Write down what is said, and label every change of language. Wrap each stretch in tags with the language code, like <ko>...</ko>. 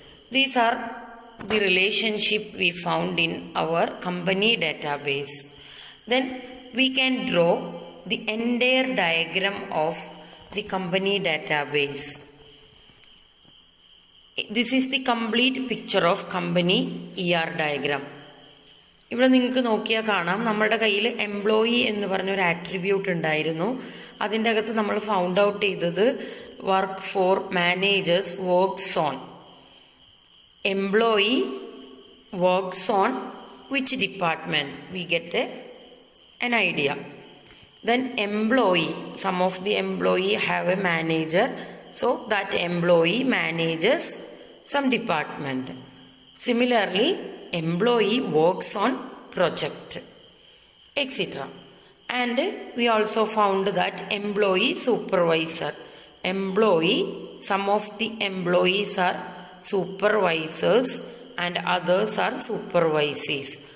<en>These are the relationship we found in our company database. Then we can draw the entire diagram of the company database. This is the complete picture of company ER diagram.</en> <ml>ഇവിടെ നിങ്ങൾക്ക് നോക്കിയാൽ കാണാം, നമ്മുടെ കയ്യിൽ employee എന്ന് പറഞ്ഞൊരു attribute ഉണ്ടായിരുന്നു. അതിൻ്റെ അകത്ത് നമ്മൾ ഫൗണ്ട് ഔട്ട് ചെയ്തത്</ml> <en>Work for managers works on. Employee works on which department, we get an idea. Then employee, some of the employee have a manager, so that employee manages some department. Similarly, employee works on project, etc. And we also found that employee supervisor, employee, some of the employees are supervisors and others are supervisees.</en>